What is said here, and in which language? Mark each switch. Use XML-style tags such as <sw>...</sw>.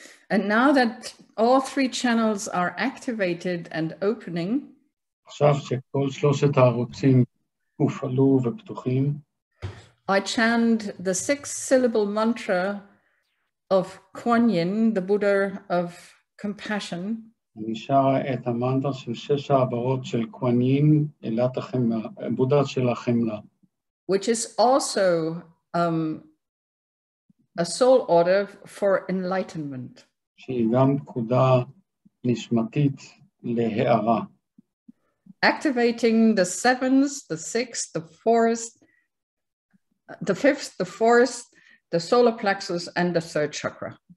<en>And now that all three channels are activated and opening,</en> <he>עכשיו שכל שלושת הערוצים הופעלו ופתוחים,</he> <en>I chant the 6-syllable mantra of Kuan Yin, the Buddha of compassion.</en> <he>אני שר את המנטרה של 6 העברות של קוואן יין, אלת החמלה, בודה של החמלה.</he> <en>Which is also a soul order for enlightenment.</en> <he>שהיא גם פקודה נשמתית להארה.</he> <en>Activating the 7th, the 6th, the 4th, the 5th, the 4th, the solar plexus, and the 3rd chakra.</en>